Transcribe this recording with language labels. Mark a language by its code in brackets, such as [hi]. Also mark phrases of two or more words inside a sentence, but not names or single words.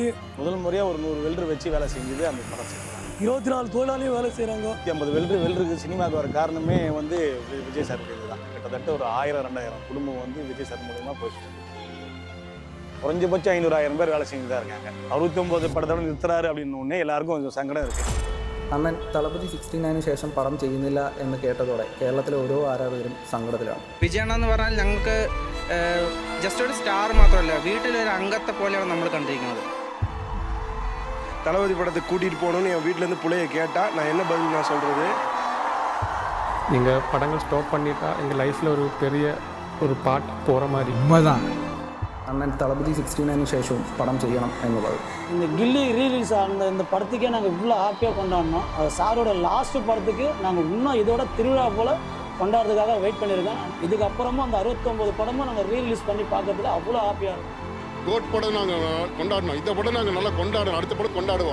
[ta] முதல் முறையாக ஒரு 100 வெல்டர் வச்சு வேலை செஞ்சது அந்த படம் செய்யலாம். 24 தொழிலாளியும் வேலை செய்கிறாங்க. 50 வெல்டருக்கு சினிமாவுக்கு வர காரணமே வந்து விஜய் சார் தான். கிட்டத்தட்ட ஒரு 1000-2000 குடும்பம் வந்து விஜய் சார் மூலமாக போயிட்டு குறைஞ்சபட்சம் 500-1000 பேர் வேலை செஞ்சு தான் இருக்காங்க. 69 படத்தோட நிறுத்துறாரு அப்படின்னு ஒன்று எல்லாருக்கும் கொஞ்சம் സങ്കടം இருக்குது. [ml] അണ്ണൻ തളപതി 69 ശേഷം പടം ചെയ്യുന്നില്ല എന്ന് കേട്ടതോടെ കേരളത്തിലെ ഓരോ ആരാധകരും സങ്കടത്തിലാണ്. വിജയണ്ണ എന്ന് പറഞ്ഞാൽ ഞങ്ങൾക്ക് ജസ്റ്റ് ഒരു സ്റ്റാർ മാത്രമല്ല, വീട്ടിലൊരു അംഗത്തെ പോലെയാണ് നമ്മൾ കണ്ടിരിക്കുന്നത്. [ta] தளபதி படத்தை கூட்டிகிட்டு போகணுன்னு என் வீட்டிலேருந்து பிள்ளைய கேட்டால் நான் என்ன பதில் நான் சொல்கிறது? எங்கள் படங்கள் ஸ்டாப் பண்ணிட்டா எங்கள் லைஃப்பில் ஒரு பெரிய ஒரு பார்ட் போகிற மாதிரி. உண்மைதான். [ml] അണ്ണൻ തളപതി 69 ശേഷവും പടം ചെയ്യണം എന്നുള്ളത്. [ta] இந்த கில்லி ரீலீஸ் ஆன இந்த படத்துக்கே நாங்கள் இவ்வளோ ஹாப்பியாக கொண்டாடினோம். அது சாரோட லாஸ்ட் படத்துக்கு நாங்கள் இன்னும் இதோட திருவிழா போல் கொண்டாடுறதுக்காக வெயிட் பண்ணியிருக்கோம். இதுக்கப்புறமும் அந்த 69 படமும் நாங்கள் ரீலீஸ் பண்ணி பார்க்கறதுக்கு அவ்வளோ ஹாப்பியாக இருக்கும். கோட் படம் நாங்கள் கொண்டாடணும், இந்த படம் நாங்கள் நல்லா கொண்டாடணும், அடுத்த படம் கொண்டாடுவோம்.